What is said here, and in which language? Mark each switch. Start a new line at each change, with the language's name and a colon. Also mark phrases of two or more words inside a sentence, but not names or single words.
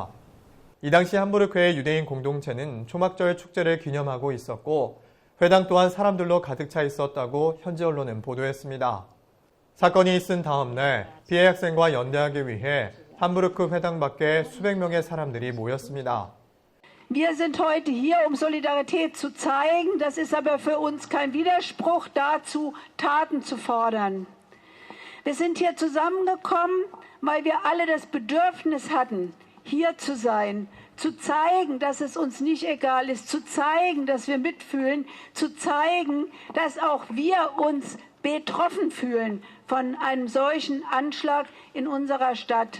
Korean: 이 당시 함부르크의 유대인 공동체는 초막절 축제를 기념하고 있었고 회당 또한 사람들로 가득 차 있었다고 현지 언론은 보도했습니다. 사건이 있은 다음 날 피해 학생과 연대하기 위해 함부르크 회당 밖에 수백 명의 사람들이 모였습니다.
German: Wir sind heute hier, um Solidarität zu zeigen. Das ist aber für uns kein Widerspruch dazu, Taten zu fordern. Wir sind hier zusammengekommen, weil wir alle das Bedürfnis hatten, hier zu sein, zu zeigen, dass es uns nicht egal ist, zu zeigen, dass wir mitfühlen, zu zeigen, dass auch wir uns betroffen fühlen von einem solchen Anschlag in unserer Stadt.